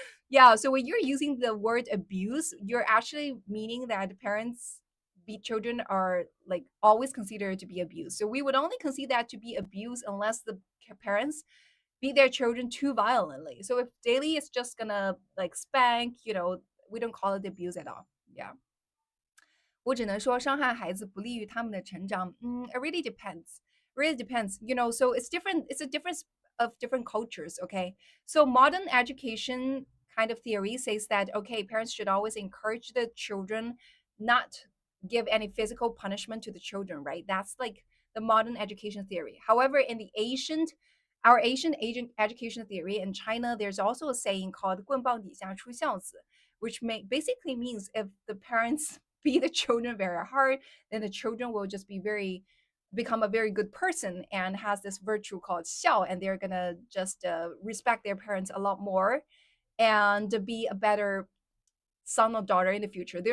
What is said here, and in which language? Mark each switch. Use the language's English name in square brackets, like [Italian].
[English] Yeah, so when you're using the word abuse, you're actually meaning that parents beat children are like always considered to be abused. So we would only consider that to be abuse unless the parents beat their children too violently. So if daily is just gonna like spank, we don't call it abuse at all. Yeah. [Chinese] 我只能说伤害孩子不利于他们的成长。 [English] It really depends. Really depends. So it's different. It's a difference of different cultures. Okay. So modern education kind of theory says that okay, parents should always encourage the children, not give any physical punishment to the children. Right. That's like the modern education theory. However, in the our Asian education theory in China, there's also a saying called [Chinese] 棍棒底下出孝子, [English] which basically means if the parents beat the children very hard, then the children will just become a very good person and has this virtue called xiao, and they're gonna just respect their parents a lot more and be a better son or daughter in the future.